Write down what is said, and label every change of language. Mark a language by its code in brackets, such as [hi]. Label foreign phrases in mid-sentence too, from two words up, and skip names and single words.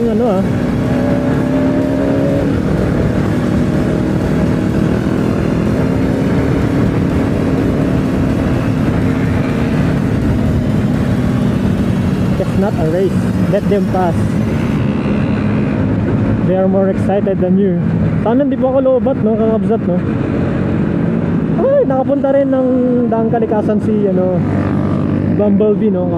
[en] It's not a race. Let them pass. They are more excited than you. [tl] Sana hindi po ako loobat, no? Kakabsat, no? Ay, nakapunta rin ng Daang Kalikasan si Bumblebee, no?